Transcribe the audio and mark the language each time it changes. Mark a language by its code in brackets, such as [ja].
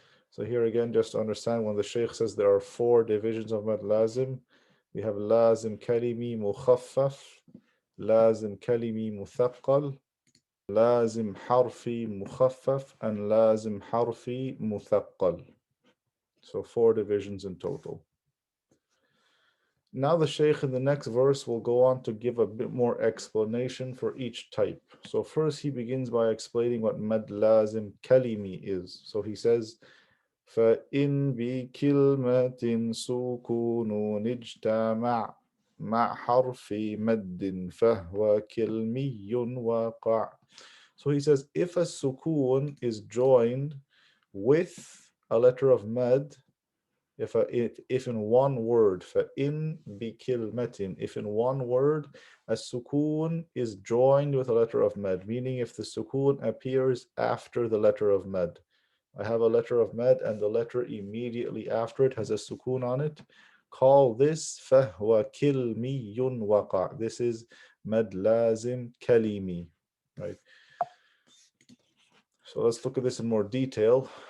[en] So here again, just to understand, when the Shaykh says there are 4 divisions of mad lazim, we have lazim kalimi mukhaffaf, lazim kalimi muthaqqal, lazim harfi mukhaffaf, and lazim harfi muthaqqal. So 4 divisions in total. Now the Shaykh in the next verse will go on to give a bit more explanation for each type. So first he begins by explaining what mad lazim kalimi is. [ar] So he says, فَإِن بِكِلْمَةٍ سُكُونٌ اجْتَمَعَ مَعْ حَرْفِ مَدٍ فَهُوَ كِلْمِيٌّ وَقَعَ. [en] So he says, if a sukoon is joined with a letter of mad, if in one word, [ar] فَإِن بِكِلْمَةٍ, [en] if in one word a sukoon is joined with a letter of mad, meaning if the sukoon appears after the letter of mad. I have a letter of mad and the letter immediately after it has a sukoon on it. Call this [ar] فَهْوَ كِلْمِيٌّ وَقَعَ. [en] This is mad lazim kalimi, right? So let's look at this in more detail.